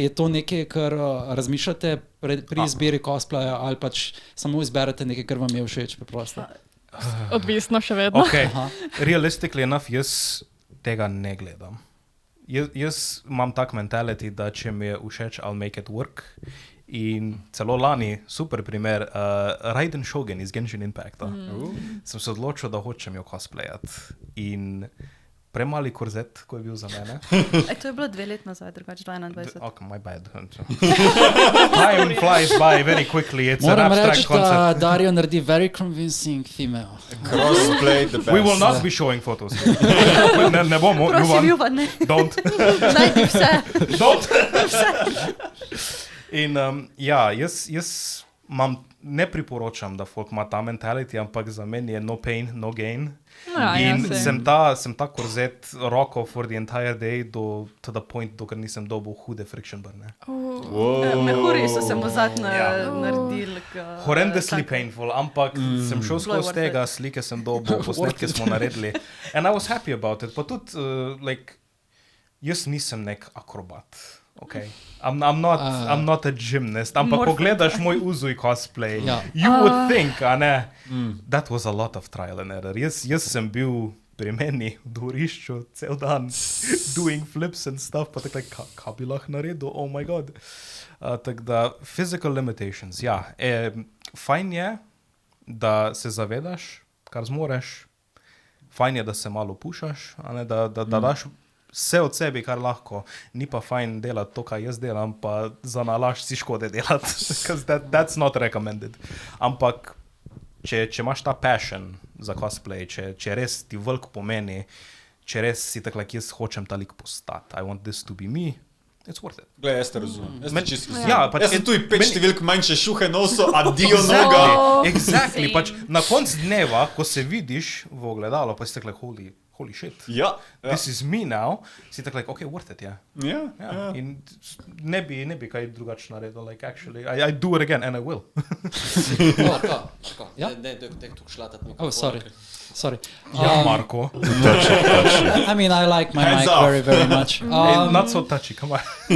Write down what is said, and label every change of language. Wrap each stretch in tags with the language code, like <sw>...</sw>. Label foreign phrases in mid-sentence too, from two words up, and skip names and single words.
<sl>Je to nekaj, kar razmišljate pri izbiri cosplaya ali pač samo izberete nekaj, kar vam je všeč preprosto? Odvisno še vedno. Okay.</sl> <en>Realistically enough,</en> <sl>jaz tega ne gledam. Jaz imam tak mentality, da če mi je všeč,</sl> <en>I'll make it work.</en> <sl>In celo lani, super primer, Gaiden iz Genshin Impacta. Sem se odločil, da hočem jo cosplayati. In premali korzet, ko je bil za mene. To je bilo 2 let nazaj, drugače 2021.</sl> <en>Okay, my bad. Time flies by very quickly. It's</en> <sl>Moram</sl> <en>an abstract</en> <sl>reči,</sl> <en>concept.</en> <sl>da Dario naredi</sl> <en>very convincing female. Cosplay the best. We will not be showing photos.</en> <sl>Ne bomo. Prosim, Ljuba, ne.</sl> <en>Don't.</en> <sl>Najti vse. Don't. In jaz ne priporočam, da folk ima ta mentality, ampak za meni je</sl> <en>no pain, no gain.</en> <sl>In sem ta korzet roko</sl> <en>for the entire day to the point,</en> <sl>dokler nisem dobil hude</sl> <en>friction burne.</en> <sl>Mehuri so se mu zadnje naredili.</sl> <en>Horrendously painful,</en> <sl>ampak sem šel skozi tega, slike sem dobil, posnetke smo naredili.</sl> <en>And I was happy about it.</en> <sl>Pa tudi, jaz nisem nek akrobat.</sl> <en>Okay. I'm not a gymnast,</en> <sl>ampak ko gledaš moj uzuj cosplay,</sl> <en>you would think, that was a lot of trial and error.</en> <sl>Jaz sem bil pri meni v dvorišču cel dan</sl> <en>doing flips and stuff,</en> <sl>pa tako, kaj bi lahko naredil,</sl> <en>oh my god.</en> <sl>Tako da,</sl> <en>physical limitations,</en> <sl>fajn je, da se zavedaš, kar zmoreš, fajn je, da se malo pušaš, da daš vse od sebi, kar lahko. Ni pa fajn delati to, kaj jaz delam, pa za nalašč si škode delati.</sl> <en>Because that's not recommended.</en> <sl>Ampak, če imaš ta passion za cosplay, če res ti veliko pomeni, če res si tako, jaz hočem ta lik postati,</sl> <en>I want this to be me, it's worth it.</en> <sl>Glej, jaz te razumem. Jaz sem tu 5 številk manjše šuhe noso, adijo noga. Exactly. Pač, na koncu dneva, ko se vidiš v ogledalo, pa si tako,</sl> <en>holy shit, this is me now,</en> <sl>si tako,</sl> <en>okay, worth it,</en> <sl>In ne bi kaj drugače naredil,</sl> <en>actually, I do it again, and I will.</en> <sl>Tako, ne, tu šlatat mikrofon.</sl> <en>Sorry. Marko. I mean, I like my mic very, very much. Not so touchy, come on.</en>